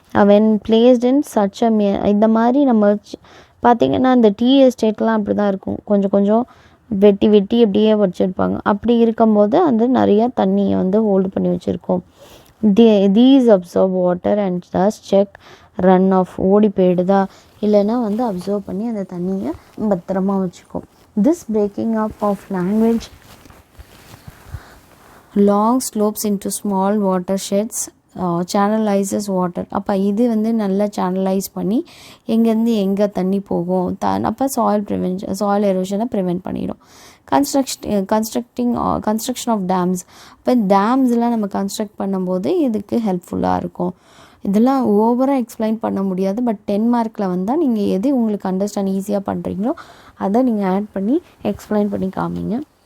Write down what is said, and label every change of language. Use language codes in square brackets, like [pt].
[ta] When placed in such a இந்த மாதிரி நம்ம பார்த்திங்கன்னா இந்த டீ எஸ்டேட்லாம் அப்படி தான் இருக்கும், கொஞ்சம் வெட்டி அப்படியே வச்சுருப்பாங்க. அப்படி இருக்கும்போது அது நிறையா தண்ணியை வந்து ஹோல்டு பண்ணி வச்சுருக்கோம். These absorb water and thus check run of, ஓடி போயிடுதா இல்லைன்னா வந்து அப்சர்வ் பண்ணி அந்த தண்ணியை பத்திரமா வச்சுக்கும். [en] This breaking up of language, long slopes into small watersheds, channelizes water. [ta] அப்போ இது வந்து நல்லா சேனலைஸ் பண்ணி எங்கேருந்து எங்கே தண்ணி போகும், அப்போ சாயில் எரோஷனை ப்ரிவெண்ட் பண்ணிடும். கன்ஸ்ட்ரக்ஷன் ஆஃப் டேம்ஸ். இப்போ டேம்ஸ்லாம் நம்ம கன்ஸ்ட்ரக்ட் பண்ணும்போது இதுக்கு ஹெல்ப்ஃபுல்லாக இருக்கும். இதெல்லாம் ஓவராக எக்ஸ்பிளைன் பண்ண முடியாது, பட் 10 மார்க்கில் வந்தால் நீங்கள் எது உங்களுக்கு அண்டர்ஸ்டாண்ட் ஈஸியாக பண்ணுறீங்களோ அதை நீங்கள் ஆட் பண்ணி எக்ஸ்பிளைன் பண்ணி காமிங்க.